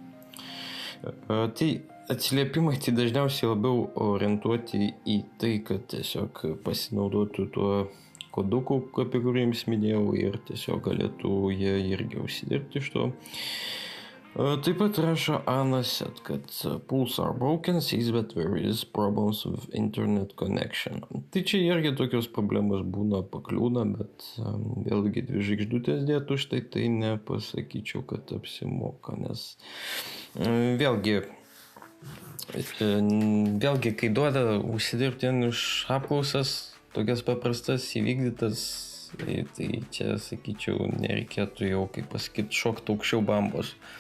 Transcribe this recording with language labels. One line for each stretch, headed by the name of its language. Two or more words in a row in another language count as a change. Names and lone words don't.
Lithuanian: Tai atsiliepimai tai dažniausiai labiau orientuoti į tai, kad tiesiog pasinaudotų tuo koduku, apie kurį jums minėjau, ir tiesiog galėtų jie irgi užsidirbti iš to. Taip pat rašo Anaset, kad
English: pools are broken, says that there is problems with internet connection.
Lithuanian: Tai čia irgi tokios problemos būna, pakliūna, bet vėlgi 2 žvaigždutės dėtų už tai nepasakyčiau, kad apsimoka, nes vėlgi, kai duoda užsidirbti už apklausas, tokias paprastas įvykdytas, tai čia, sakyčiau, nereikėtų jau, kaip pasakyti, šokti aukščiau bambos.